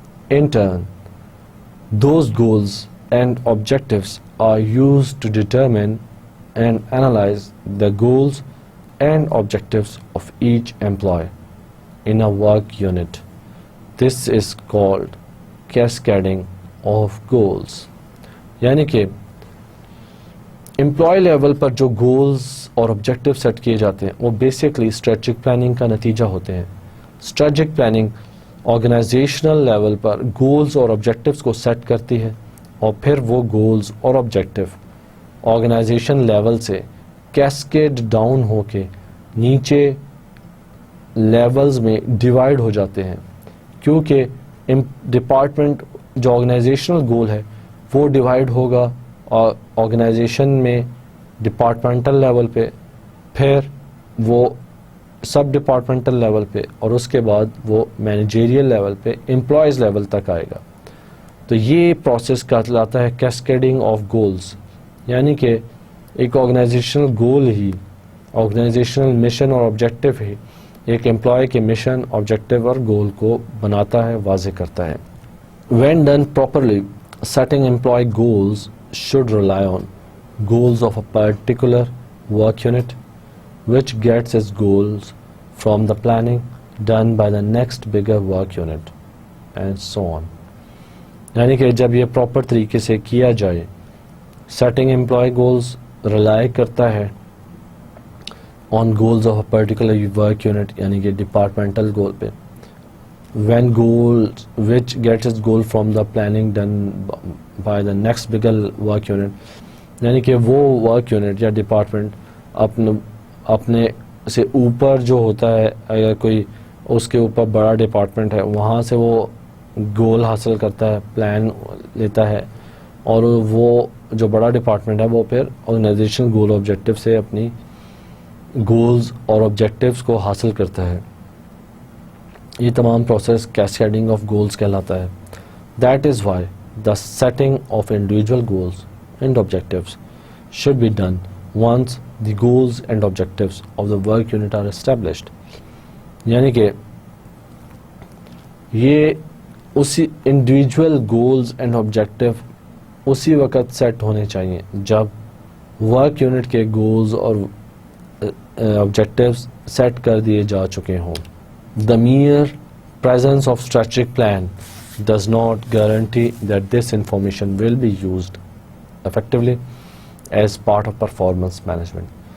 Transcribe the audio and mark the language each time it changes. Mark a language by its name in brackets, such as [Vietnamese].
[English] In turn, those goals and objectives are used to determine and analyze the goals and objectives of each employee in a work unit. This is called cascading of goals. [Urdu] یعنی کہ employee level پر جو goals اور objective set کیے جاتے ہیں وہ basically strategic planning کا نتیجہ ہوتے ہیں. اسٹریٹجک پلاننگ آرگنائزیشنل لیول پر گولز اور آبجیکٹیوز کو سیٹ کرتی ہے، اور پھر وہ گولز اور آبجیکٹیو آرگنائزیشن لیول سے کیسکیڈ ڈاؤن ہو کے نیچے لیولز میں ڈیوائڈ ہو جاتے ہیں، کیونکہ ڈپارٹمنٹ جو آرگنائزیشنل گول ہے وہ ڈیوائڈ ہوگا آرگنائزیشن میں ڈپارٹمنٹل لیول پہ، پھر وہ سب ڈپارٹمنٹل لیول پہ، اور اس کے بعد وہ مینیجریل لیول پہ امپلائیز لیول تک آئے گا. تو یہ پروسیس کہلاتا ہے کیسکیڈنگ آف گولز. یعنی کہ ایک آرگنائزیشنل گول ہی، آرگنائزیشنل مشن اور آبجیکٹیو ہی ایک امپلائی کے مشن، آبجیکٹیو اور گول کو بناتا ہے، واضح کرتا ہے. [English] When done properly setting employee goals should rely on goals of a particular work unit which gets its goals from the planning done by the next bigger work unit and so on. [Urdu] یعنی کہ جب یہ proper طریقے سے کیا جائے، [English] setting employee goals rely [Urdu] کرتا ہے [English] on goals of a particular work unit [Urdu] یعنی کہ ڈپارٹمنٹل گول پہ، [English] when goals which gets its goal from the planning done by the next bigger work unit [Urdu] یعنی کہ وہ [English] work unit [Urdu] یا ڈپارٹمنٹ اپنے سے اوپر جو ہوتا ہے، اگر کوئی اس کے اوپر بڑا ڈپارٹمنٹ ہے وہاں سے وہ گول حاصل کرتا ہے، پلان لیتا ہے، اور وہ جو بڑا ڈپارٹمنٹ ہے وہ پھر آرگنائزیشن گول آبجیکٹیو سے اپنی گولز اور آبجیکٹیوز کو حاصل کرتا ہے. یہ تمام پروسیس کیسکیڈنگ آف گولز کہلاتا ہے. [English] That is why the setting of individual goals and objectives should be done once the goals and objectives of the work unit are established. [Urdu] یعنی کہ یہ اسی انڈیویجول گولز اینڈ آبجیکٹیو اسی وقت set ہونے چاہیے جب ورک یونٹ کے گولز اور آبجیکٹیوز سیٹ کر دیے جا چکے ہوں. [English] The mere presence of strategic plan does not guarantee that this information will be used effectively as part of performance management.